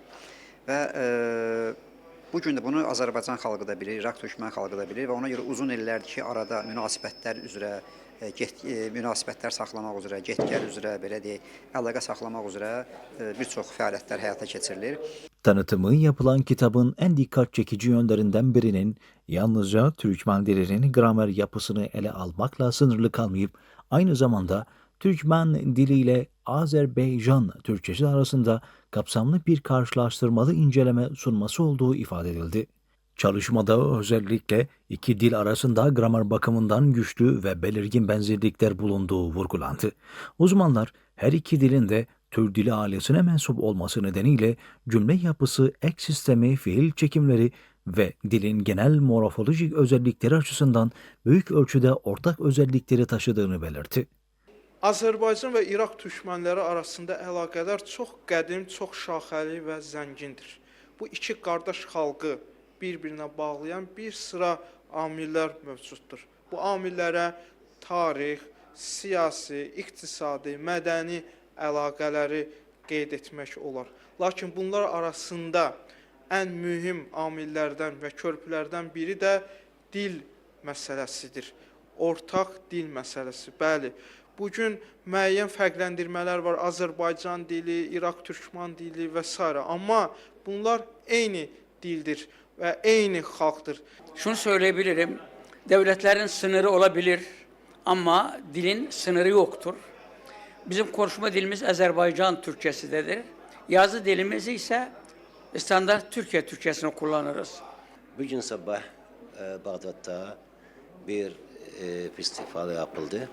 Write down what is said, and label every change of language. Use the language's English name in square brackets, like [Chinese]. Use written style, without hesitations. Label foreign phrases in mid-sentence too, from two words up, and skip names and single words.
[Azerbaijani] Və bugün də bunu Azərbaycan xalqı da bilir, Irak Türkmen xalqı da bilir və ona görə uzun illərdir ki, arada münasibətlər üzrə, münasibətlər saxlamaq üzrə, get-gəl üzrə, belə deyək, əlaqə saxlamaq üzrə bir çox fəaliyyətlər həyata keçirilir. [Turkish] Tanıtımı yapılan kitabın en dikkat çekici yönlerinden birinin yalnızca Türkmen dilinin gramer yapısını ele almakla sınırlı kalmayıp aynı zamanda Türkmen diliyle Azerbaycan Türkçesi arasında kapsamlı bir karşılaştırmalı inceleme sunması olduğu ifade edildi. Çalışmada özellikle iki dil arasında gramer bakımından güçlü ve belirgin benzerlikler bulunduğu vurgulandı. Uzmanlar her iki dilin de Türk dili ailesine mensup olması nedeniyle cümle yapısı, ek sistemi, fiil çekimleri ve dilin genel morfolojik özellikleri açısından büyük ölçüde ortak özellikleri taşıdığını belirtti. [Azerbaijani] Azərbaycan və İraq türkmənləri arasında əlaqələr çox qədim, çox şaxəli və zəngindir. Bu iki qardaş xalqı bir-birinə bağlayan bir sıra amillər mövcuddur. Bu amillərə tarix, siyasi, iqtisadi, mədəni əlaqələri qeyd etmək olar. Lakin bunlar arasında ən mühüm amillərdən və körpülərdən biri də dil məsələsidir. Ortaq dil məsələsi. Bəli, bugün müəyyən fərqləndirmələr var. Azərbaycan dili, İraq türkmen dili və s. Amma bunlar eyni dildir. və eyni xalqdır. [Turkish] Şunu söyleyebilirim, devletlerin sınırı olabilir ama dilin sınırı yoktur. Bizim konuşma dilimiz Azerbaycan Türkçesidir. Yazı dilimiz ise standart Türkiye Türkçesini kullanırız. Bugün sabah Bağdat'ta bir festival yapıldı.